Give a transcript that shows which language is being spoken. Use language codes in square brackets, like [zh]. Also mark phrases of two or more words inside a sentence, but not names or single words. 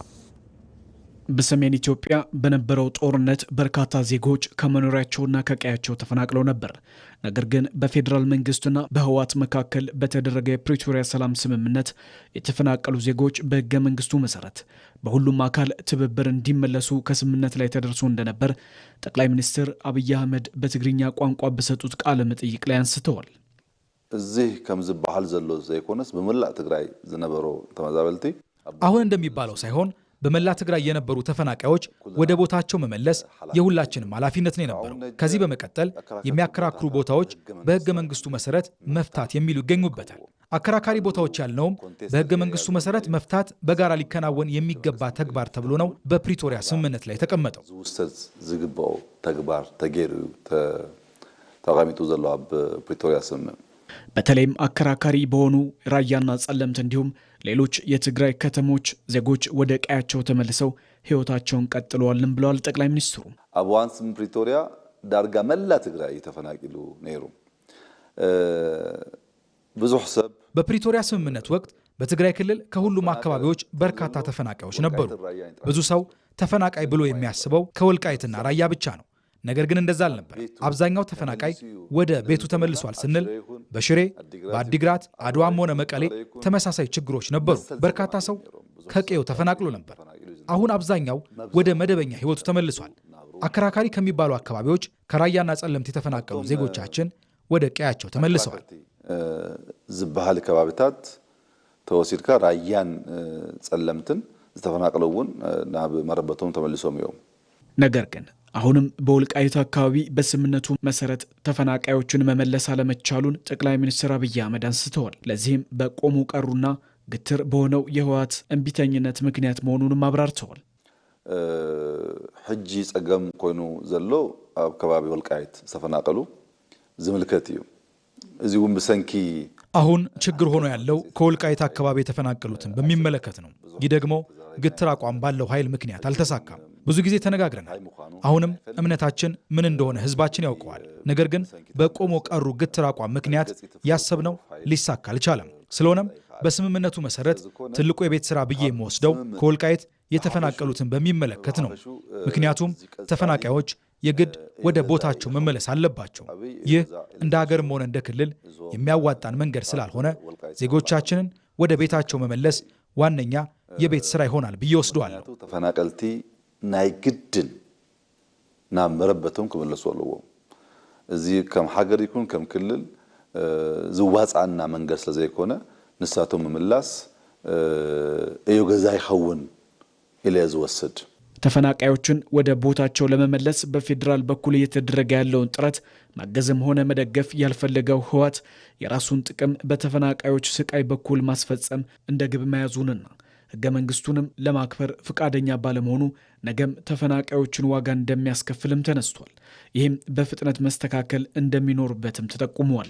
[am] በሰሜን ኢትዮጵያ በነበረው ጦርነት በርካታ ዜጎች ከመኖሪያቸውና ከቀያቸው ተፈናቅለው ነበር። ነገር ግን በፌዴራል መንግስቱና በህወሓት መካከል በተደረገ የፕሪቶሪያ ሰላም ስምምነት የተፈናቀሉ ዜጎች በህገ መንግስቱ መሰረት በሁሉም አካል ትብብር እንዲመለሱ ከስምምነት ላይ ተደርሶ እንደነበር ጠቅላይ ሚኒስትር አብይ አህመድ በትግርኛ ቋንቋ በሰጡት ቃለ መጠይቅ ላይ አንስተዋል። [ti] እዚህ ከምዝባሃል ዘሎ ዘይኮነስ በመላእ ትግራይ ዝነበረው ተመዛበልቲ [am] አሁን እንደሚባለው ሳይሆን በመላ ትግራይ የነበሩ ተፈናቃዮች ወደ ቦታቸው መመለስ የሁላችንም ኃላፊነት ነው የነበረው። ከዚህ በመቀጠል የሚያከራክሩ ቦታዎች በህገ መንግስቱ መሰረት መፍታት የሚሉ ይገኙበታል። አከራካሪ ቦታዎች ያልነውም በህገ መንግስቱ መሰረት መፍታት በጋራ ሊከናወን የሚገባ ተግባር ተብሎ ነው በፕሪቶሪያ ስምምነት ላይ ተቀመጠው። [ti] ዝውሰድ ዝግባው ተግባር ተገይሩ ተቃሚጡ ዘለዋ በፕሪቶሪያ ስምምነት [am] በተለይም አከራካሪ በሆኑ ራያና ጸለምት እንዲሁም ሌሎች የትግራይ ከተሞች ዜጎች ወደ ቀያቸው ተመልሰው ህይወታቸውን ቀጥለዋልም ብለዋል ጠቅላይ ሚኒስትሩ። [ti] አብዋን ስም ፕሪቶሪያ ዳርጋ መላ ትግራይ ተፈናቂሉ ነይሩ ብዙሕ ሰብ [am] በፕሪቶሪያ ስምምነት ወቅት በትግራይ ክልል ከሁሉም አካባቢዎች በርካታ ተፈናቃዮች ነበሩ። ብዙ ሰው ተፈናቃይ ብሎ የሚያስበው ከወልቃይትና ራያ ብቻ ነው። ነገር ግን እንደዛ አልነበር። አብዛኛው ተፈናቃይ ወደ ቤቱ ተመልሷል ስንል በሽሬ፣ በአዲግራት፣ አድዋም ሆነ መቀሌ ተመሳሳይ ችግሮች ነበሩ። በርካታ ሰው ከቀየው ተፈናቅሎ ነበር። አሁን አብዛኛው ወደ መደበኛ ህይወቱ ተመልሷል። አከራካሪ ከሚባሉ አካባቢዎች ከራያና ጸለምት የተፈናቀሉ ዜጎቻችን ወደ ቀያቸው ተመልሰዋል። [ti] ዝበሃል ከባቢታት ተወሲድካ ራያን ጸለምትን ዝተፈናቀሉውን ናብ መረበቶም ተመልሶም እዮም። [am] ነገር ግን አሁንም በወልቃይት አካባቢ በስምምነቱ መሰረት ተፈናቃዮችን መመለስ አለመቻሉን ጠቅላይ ሚኒስትር አብይ አህመድ አንስተዋል። ለዚህም በቆሙ ቀሩና ግትር በሆነው የህወሓት እምቢተኝነት ምክንያት መሆኑንም አብራርተዋል። [ti] ሕጂ ጸገም ኮይኑ ዘሎ ኣብ ከባቢ ወልቃይት ዝተፈናቀሉ ዝምልከት እዩ። እዚሁም ብሰንኪ [am] አሁን ችግር ሆኖ ያለው ከወልቃይት አካባቢ የተፈናቀሉትን በሚመለከት ነው። ይህ ደግሞ ግትር አቋም ባለው ኃይል ምክንያት አልተሳካም። ብዙ ጊዜ ተነጋግረናል። አሁንም እምነታችን ምን እንደሆነ ህዝባችን ያውቀዋል። ነገር ግን በቆሞ ቀሩ ግትር አቋም ምክንያት ያሰብነው ሊሳካ አልቻለም። ስለሆነም በስምምነቱ መሰረት ትልቁ የቤት ስራ ብዬ የምወስደው ከወልቃይት የተፈናቀሉትን በሚመለከት ነው። ምክንያቱም ተፈናቃዮች የግድ ወደ ቦታቸው መመለስ አለባቸው። ይህ እንደ ሀገርም ሆነ እንደ ክልል የሚያዋጣን መንገድ ስላልሆነ ዜጎቻችንን ወደ ቤታቸው መመለስ ዋነኛ የቤት ስራ ይሆናል ብዬ ወስደዋለሁ። [ti] ተፈናቀልቲ ናይ ግድን ናብ መረበቶም ክመለሱ ኣለዎም። እዚ ከም ሃገር ይኩን ከም ክልል ዝዋፃና መንገድ ስለዘይኮነ ንሳቶም ምምላስ እዩ ገዛ ይኸውን ኢለ ዝወስድ። [am] ተፈናቃዮችን ወደ ቦታቸው ለመመለስ በፌዴራል በኩል እየተደረገ ያለውን ጥረት ማገዝም ሆነ መደገፍ ያልፈለገው ህወሓት የራሱን ጥቅም በተፈናቃዮች ስቃይ በኩል ማስፈጸም እንደ ግብ መያዙንና ህገ መንግስቱንም ለማክበር ፍቃደኛ ባለመሆኑ ነገም ተፈናቃዮችን ዋጋ እንደሚያስከፍልም ተነስቷል። ይህም በፍጥነት መስተካከል እንደሚኖርበትም ተጠቁሟል።